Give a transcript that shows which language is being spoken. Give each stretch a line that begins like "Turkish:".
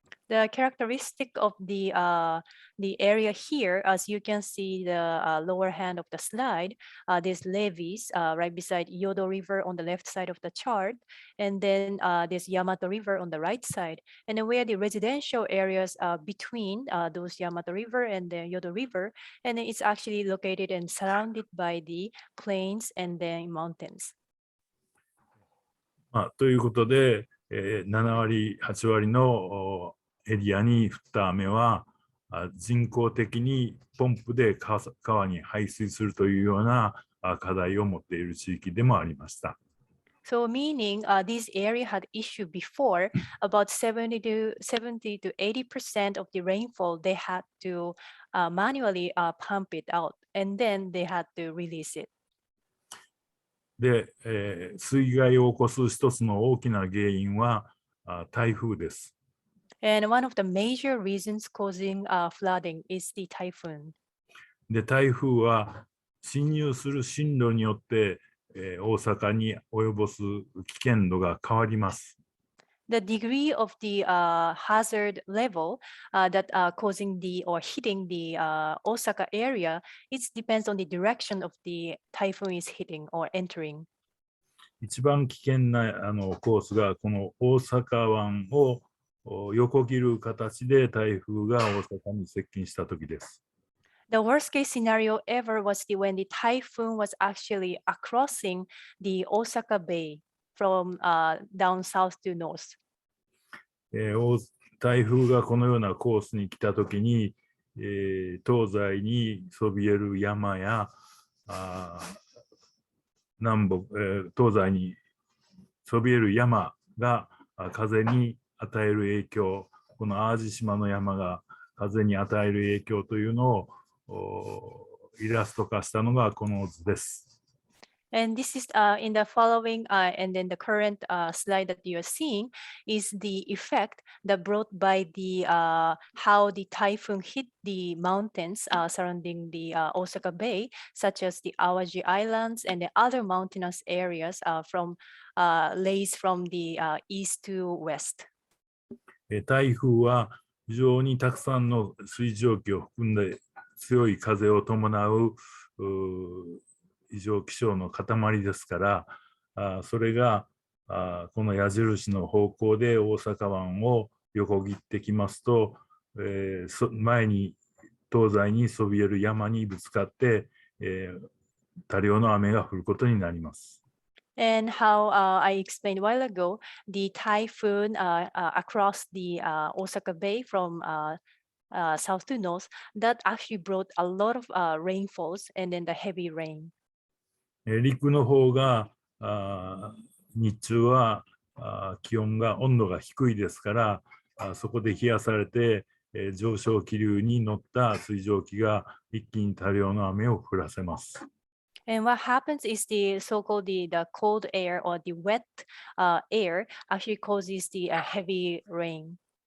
English: The characteristic of the area here, as you can see the lower hand of the slide, there's levees right beside Yodo River on the left side of the chart, and then there's Yamato River on the right side. And then where the residential areas between those Yamato River and the Yodo River, and then it's actually located and surrounded by the plains and the mountains.
Japanese: ということで、7割、8割のエリアに降った雨は人工的にポンプで川に排水するというような課題を持っている地域でもありました。
English: So meaning this area had issue before, about 70 to 80% of the rainfall, they had to manually pump it out, and then they had to release it.
Japanese: で、水害を起こす一つの大きな原因は台風です。
English: And one of the major reasons causing flooding is the typhoon.
Japanese: で、台風は侵入する進路によって、大阪に及ぼす危険度が変わります。
English: The degree of the hazard level that causing the or hitting the Osaka area, it depends on the direction of the typhoon is hitting or entering.
Japanese: 一番危険なコースがこの大阪湾を横切る形で台風が大阪に接近した時です。
English: The worst case scenario ever was when the typhoon was actually crossing the Osaka Bay from down south to north.
Japanese: 台風がこのようなコースに来たときに、東西にそびえる山や東西にそびえる山が風に与える影響、この淡路島の山が風に与える影響というのをイラスト化したのがこの図です。
English: And this is in the following and then the current slide that you are seeing is the effect that brought by the how the typhoon hit the mountains surrounding the Osaka Bay, such as the Awaji Islands and the other mountainous areas from lays from the east to west.
Japanese: 台風は非常にたくさんの水蒸気を含んで強い風を伴う異常気象の塊ですから、それがこの矢印の方向で大阪湾を横切ってきますと、前に東西にそびえる山にぶつかって、多量の雨が降ることになります。
English: And how I explained a while ago, the typhoon across the Osaka Bay from south to north, that actually brought a lot of rainfalls and then the heavy rain.
Japanese: 陸の方が日中は温度が低いですから、そこで冷やされて上昇気流に乗った水蒸気が一気に多量の雨を降らせます。
English: And what happens is the so-called the cold air or the wet air actually causes the heavy rain.